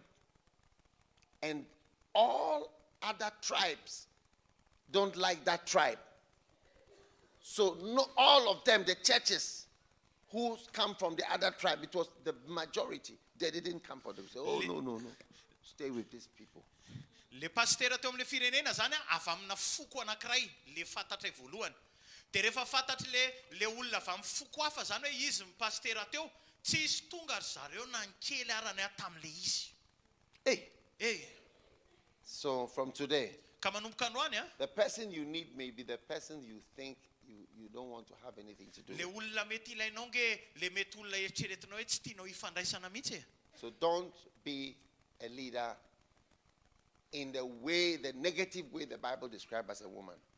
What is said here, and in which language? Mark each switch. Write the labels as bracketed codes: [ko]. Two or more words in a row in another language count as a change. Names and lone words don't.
[en] And all other tribes don't like that tribe. So all of them, the churches who come from the other tribe, it was the majority. They didn't come for them. So, oh, no. Stay with these people. [mg] Le pastera teo am'le firenena zany avy amina foko anankiray le fantatra voalohany. De rehefa fantatry le olona avy amin'ny foko hafa zany hoe izy ny pastera teo, tsy izy tonga ry zareo nankely arany tam'le izy. [en] Hey. So from today, The person you need may be the person you think you don't want to have anything to do with. So don't be a leader in the negative way the Bible describes as a woman.